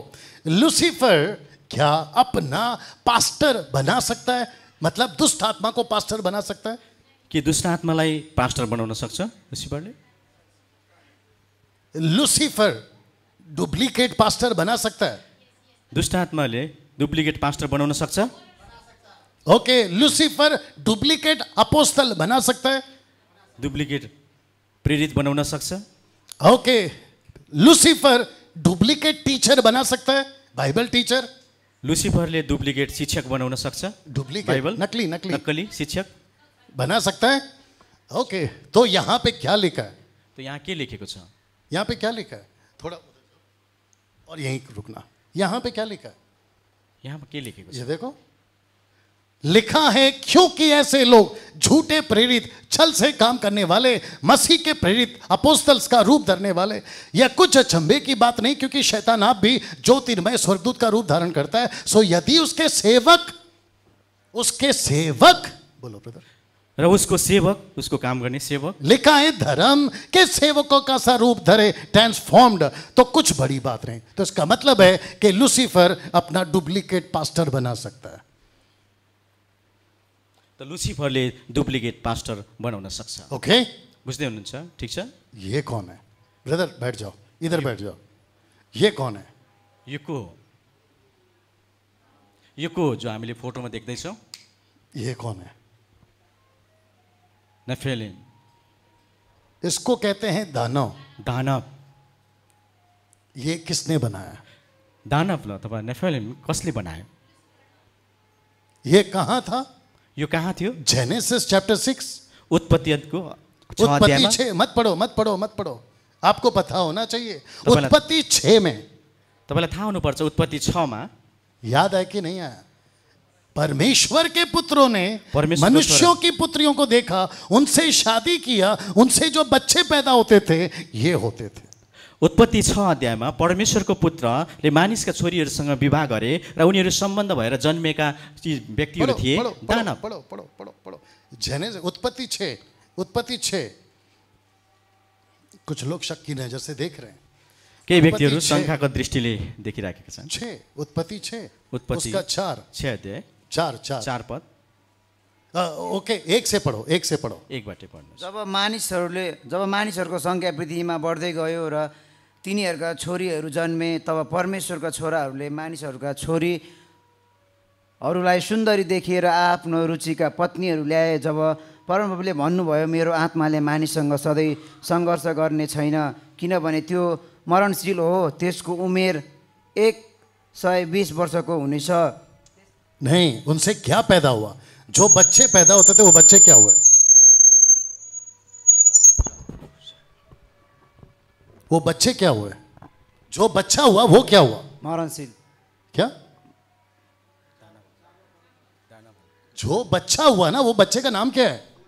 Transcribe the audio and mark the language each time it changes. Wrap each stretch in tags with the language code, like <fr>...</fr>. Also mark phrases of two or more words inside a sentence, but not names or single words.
<hi>लूसीफर क्या अपना पास्टर बना सकता है? मतलब दुष्ट आत्मा को पास्टर बना सकता है?</hi> <ne>कि दुष्ट आत्मालाई पास्टर बनाउन सक्छ लुसिफरले?</ne> <hi>लूसीफर डुप्लीकेट पास्टर बना सकता है?</hi> <ne>दुष्ट आत्माले डुप्लीकेट पास्टर बनाउन सक्छ?</ne> <hi>ओके, लूसीफर डुप्लीकेट अपोस्टल बना सकता है?</hi> <ne>डुप्लीकेट प्रेरित बनाउन सक्छ?</ne> <hi>ओके, लूसीफर डुप्लीकेट टीचर बना सकता है?</hi> <en>Bible teacher?</en> <ne>लुसिफरले डुप्लीकेट शिक्षक बनाउन सक्छ?</ne> <hi>डुप्लीकेट, बाइबल नकली शिक्षक बना सकता है? ओके, तो यहां पे क्या लिखा है?</hi> <ne>तो यहाँ के लेखेको छ?</ne> <hi>यहाँ पे क्या लिखा है? थोड़ा और यहीं रुकना। यहाँ पे क्या लिखा है?</hi> <ne>यहाँ के लेखेको छ?</ne> <hi>ये देखो, लिखा है क्योंकि ऐसे लोग झूठे प्रेरित, छल से काम करने वाले, मसीह के प्रेरित अपोस्तल्स का रूप धरने वाले। यह कुछ अचंभे की बात नहीं, क्योंकि शैतान आप भी ज्योतिर्मय स्वर्गदूत का रूप धारण करता है। सो यदि उसके सेवक बोलो ब्रदर,</hi> <ne>र उसको सेवक, उसको काम गर्ने सेवक,</ne> <hi>लिखा है धर्म के सेवकों का सा रूप धरे, ट्रांसफॉर्म्ड, तो कुछ बड़ी बात नहीं। तो इसका मतलब है कि लूसीफर अपना डुप्लीकेट पास्टर बना सकता है।</hi> <ne>तो लुसिफरले डुप्लीकेट पास्टर बनाउन सक्छ। ओके, बुझ्दै हुनुहुन्छ? ठीक छ।</ne> <hi>ये कौन है? ब्रदर बैठ जाओ, इधर बैठ जाओ। ये कौन है?</hi> <ne>यो को जो हामीले फोटोमा देख्दैछौँ,</ne> <hi>ये कौन है? नेफिलिम। इसको कहते हैं दानव। ये किसने बनाया?</hi> <ne>दानव तपाईँ नेफिलिम कसले बनायो?</ne> <hi>ये कहाँ था?</hi> <ne>यो कहाँ थियो?</ne> <en>Genesis chapter 6,</en> <hi>उत्पत्ति 6। मत पढ़ो, आपको पता होना चाहिए। उत्पत्ति 6 में</hi> <ne>तपाईलाई थाहा हुनुपर्छ, उत्पत्ति 6 मा</ne> <hi>याद है कि नहीं आया? परमेश्वर के पुत्रों ने मनुष्यों की पुत्रियों को देखा, उनसे शादी किया, उनसे जो बच्चे पैदा होते थे ये होते थे।</hi> <ne>उत्पत्ति 6 अध्यायमा परमेश्वरको पुत्रले मानिसका छोरीहरूसँग विवाह गरे र उनीहरू सम्बन्ध भएर जन्मेका व्यक्तिहरू थिए दानव।</ne> <hi>पढ़ो जेनेसिस उत्पत्ति 6। कुछ लोग शक की नजर से देख रहे हैं।</hi> <ne>केही व्यक्तिहरू शंकाको दृष्टिले देखिराखेका छन्।</ne> <hi>6 उत्पत्ति 6 उत्पत्ति उसका 4 अध्याय 4 पद। ओके, एक से पढ़ो, एक से पढ़ो।</hi> <ne>एकबाटै पढ्नुहोस्। जब मानिसहरूको सङ्ख्या पृथ्वीमा बढ्दै गयो र तिनीहरूका छोरीहरू जन्मे, तब परमेश्वरका छोराहरूले मानिसहरूका छोरीहरूलाई सुन्दरी देखेर आफ्नो रुचिका पत्नीहरू ल्याए। जब परमप्रभुले भन्नुभयो, मेरो आत्माले मानिससँग सधैँ सङ्घर्ष गर्ने छैन, किनभने त्यो मरणशील हो, त्यसको उमेर 120 वर्षको हुनेछ।</ne> <hi>नहीं, उनसे क्या पैदा हुआ? जो बच्चे पैदा होते थे वो बच्चे क्या हुए? वो बच्चे क्या हुए? जो बच्चा हुआ वो क्या हुआ? मरणशील। क्या? जो बच्चा हुआ ना, वो बच्चे का नाम क्या है?</hi>